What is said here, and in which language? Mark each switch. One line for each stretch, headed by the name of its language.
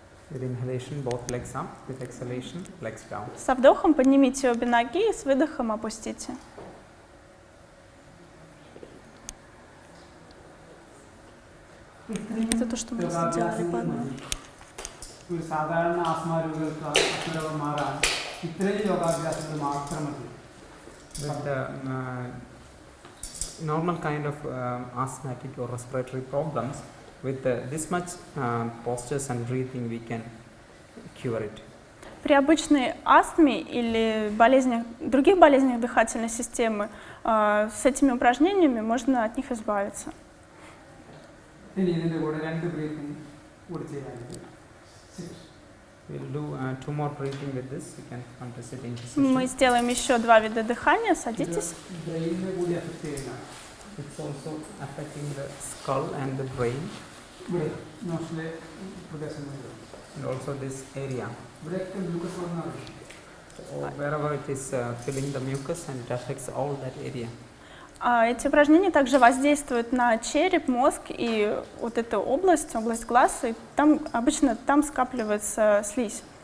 English: With inhalation, both legs up. With exhalation, legs down.
Russian: Со вдохом поднимите обе ноги и с выдохом опустите. Это то, что мы сделали по одному.
Malayalam: ഒരു സാധാരണ ആസ്മാരോഗികൾക്ക് ആസ്മരോഗം മാറാൻ ഇത്രയും യോഗാഭ്യാസങ്ങൾ മാത്രം മതി.
English: With the normal kind of asthmatic or respiratory problems, with this much postures and breathing, we can cure it.
Russian: При обычной астме или других болезнях дыхательной системы с этими упражнениями можно от них избавиться.
Malayalam: ഇനി ഇതിൻ്റെ കൂടെ 2 breathing കൂടി ചെയ്യാനുണ്ട്.
English: We'll do 2 more breathing with this. You can come to sitting position.
Russian: Мы сделаем еще 2 вида дыхания. Садитесь.
Malayalam: ബ്രെയിനിനെ കൂടി affect ചെയ്യുന്ന
English: It's also affecting the skull and the brain,
Malayalam: ഇവിടെ നോസിലെ പ്രദേശങ്ങളിലും
English: and also this area.
Malayalam: ഇവിടെയൊക്കെ ഗ്ലൂക്കോസ് വന്നാൽ
English: Or wherever it is filling the mucus, and it affects all that area.
Russian: Эти упражнения также воздействуют на череп, мозг и вот эту область глаз, и обычно там скапливается слизь.